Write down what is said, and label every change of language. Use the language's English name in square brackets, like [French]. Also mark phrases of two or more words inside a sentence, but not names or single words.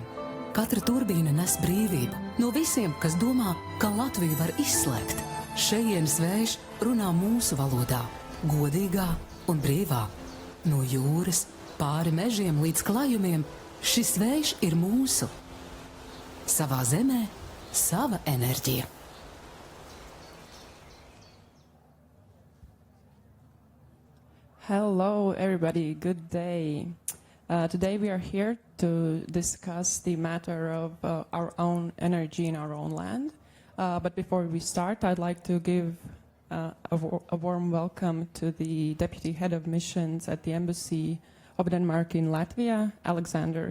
[Latvian] Katra turbīna nes brīvību no visiem, kas domā, ka Latviju var izslēgt. Šejienes vējš runā mūsu valodā, godīgā un brīvā. No jūras, pāri mežiem līdz klajumiem, šis vējš ir mūsu. Savā zemē, sava enerģija. [English] Hello, everybody. Good day. Today we are here to discuss the matter of our own energy in our own land. But before we start, I'd like to give a warm welcome to the Deputy Head of Missions at the Embassy of Denmark in Latvia, Alexander.